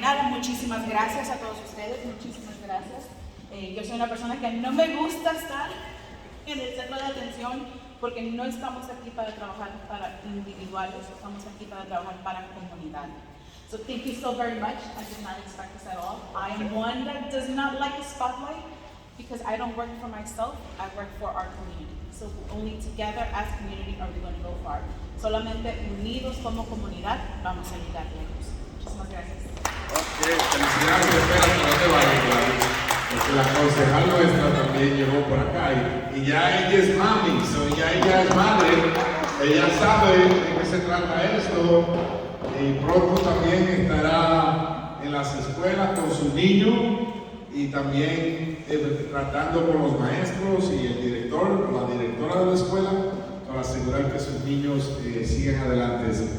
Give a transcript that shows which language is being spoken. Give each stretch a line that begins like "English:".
Spanish: Muchísimas gracias a todos ustedes, muchísimas gracias. Yo soy una persona que no me gusta estar en el centro de atención porque no estamos aquí para trabajar para individuales, estamos aquí para trabajar para comunidad.
English: So thank you so very much. I did not expect this at all. I am one that does not like a spotlight because I don't work for myself, I work for our community. So only together as community are we going to go far.
Spanish: Solamente unidos como comunidad vamos a llegar lejos. Muchísimas gracias. Ok, felicidades, espera que no te vayas, Gladys, porque la concejal nuestra también llegó por acá y ya ella es mami, ya ella es madre, ella sabe de qué se trata esto y pronto también estará en las escuelas con su niño y también tratando con los maestros y el director, la directora de la escuela para asegurar que sus niños sigan adelante.